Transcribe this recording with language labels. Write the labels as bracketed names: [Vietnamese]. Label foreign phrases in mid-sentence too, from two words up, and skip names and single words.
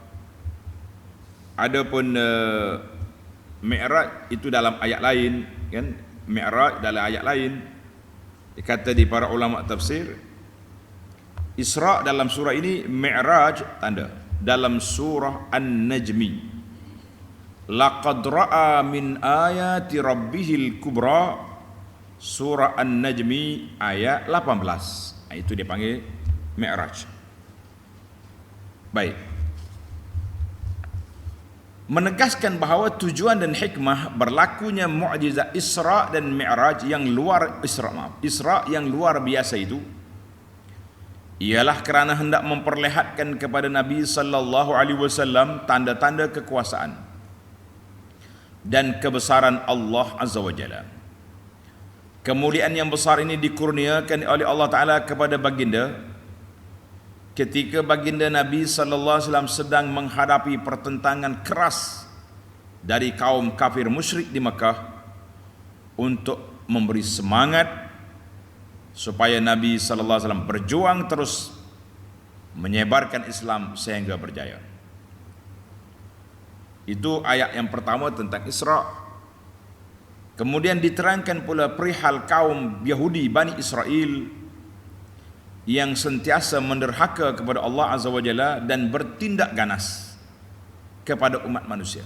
[Malay] Adapun Mi'raj itu dalam ayat lain, kan? Mi'raj dalam ayat lain dikata di para ulama tafsir. Isra dalam surah ini, Mi'raj tanda dalam surah An-Najmi. [Arabic] لقد رأى من آيات ربه الكبرى, [Malay] surah An-Najmi ayat 18. Itu dia panggil Mi'raj. Baik. Menegaskan bahawa tujuan dan hikmah berlakunya mukjizat Isra dan Mi'raj yang luar Isra yang luar biasa itu ialah kerana hendak memperlihatkan kepada Nabi [Arabic] صلى الله عليه وسلم [Malay] tanda-tanda kekuasaan dan kebesaran Allah [Arabic] عز وجل. [Malay] Kemuliaan yang besar ini dikurniakan oleh Allah Taala kepada baginda ketika baginda Nabi [Arabic] صلى الله عليه وسلم [Malay] sedang menghadapi pertentangan keras dari kaum kafir musyrik di Makkah untuk memberi semangat supaya Nabi [Arabic] صلى الله عليه وسلم [Malay] berjuang terus menyebarkan Islam sehingga berjaya. Itu ayat yang pertama tentang Isra. Kemudian diterangkan pula perihal kaum Yahudi Bani Israel yang sentiasa menderhaka kepada Allah [Arabic] عز وجل [Malay] dan bertindak ganas kepada umat manusia.